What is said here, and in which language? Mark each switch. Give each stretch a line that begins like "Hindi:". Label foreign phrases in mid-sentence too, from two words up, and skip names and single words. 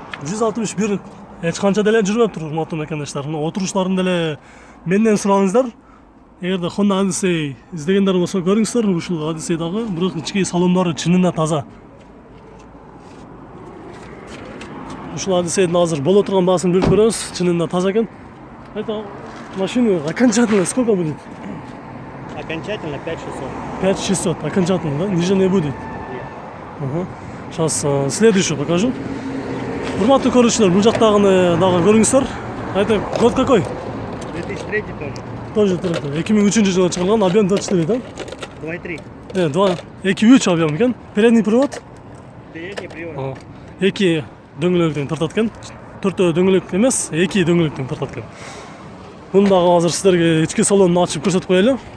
Kyrgyz: 161 эч канча деле жүрбөптүр урматтуу мекендештер. Мына отуруштарын деле менден сураңыздар. Эгерде Honda Odyssey издегендер болсо көрүңүздөр, ушул Odyssey дагы, бирок ички салондору чынында таза. Ушул Odyssey'дин азыр боло турган баасын билип көрөбүз, чынында таза экен.
Russian: Это машина окончательно сколько будет? Окончательно 5600. 5600, окончательно, да? Ниже не будет. Ага. Сейчас следующую покажу.
Kyrgyz: Урматтуу көрүүчүлөр, бул жактагыны дагы көрүңүздөр.
Russian: Это год какой? 2003 тоже.
Kyrgyz: Тоже 2003 жылы чыгарылган, объем 24, да? 2.3. 2.3 объем экен.
Russian: Передний привод. Передний привод.
Kyrgyz: Эки дөңгөлөктөн тартат экен. Төртөө дөңгөлөк эмес, эки дөңгөлөктөн тартат экен. Муну дагы азыр сиздерге ички салонун ачып көрсөтүп коелу.